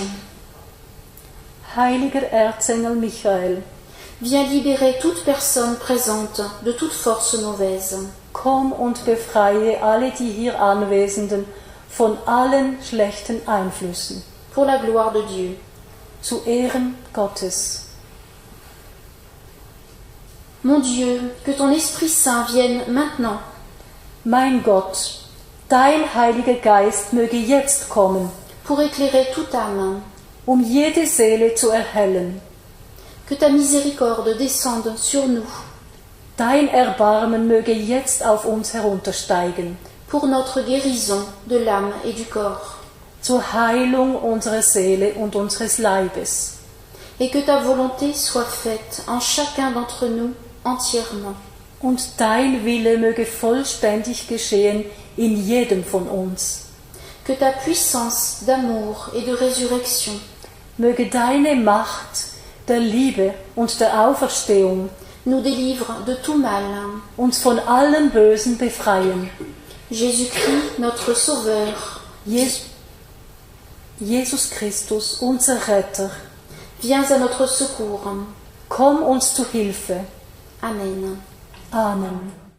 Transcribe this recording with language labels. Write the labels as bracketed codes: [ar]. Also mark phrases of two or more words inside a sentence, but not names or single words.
[de] Heiliger Erzengel Michael, [fr] viens libérer toute personne présente de toute force mauvaise. [de] komm und befreie alle die hier Anwesenden von allen schlechten Einflüssen, [fr] Pour la gloire de Dieu. [de] zu Ehren Gottes. [fr] Mon Dieu, que ton Esprit Saint vienne maintenant [de] Mein Gott, dein Heiliger Geist möge jetzt kommen, [fr] pour éclairer toute âme. [de] jede Seele zu erhellen. [fr] Que ta miséricorde descende sur nous [de] Dein Erbarmen möge jetzt auf uns heruntersteigen, [fr] pour notre guérison de l'âme et du corps. [de] zur Heilung unserer Seele und unseres Leibes. [fr] Et que ta volonté soit faite en chacun d'entre nous entièrement. [de] Und dein Wille möge vollständig geschehen in jedem von uns. [fr] Que ta puissance d'amour et de résurrection [de] Möge deine Macht der Liebe und der Auferstehung [fr] nous délivre de tout mal. [de] uns von allem Bösen befreien. [fr] Jésus-Christ, notre Sauveur, [de] Jesus Christus, unser Retter, [fr] viens à notre secours. [de] komm uns zu Hilfe. [fr] Amen. [de] Amen.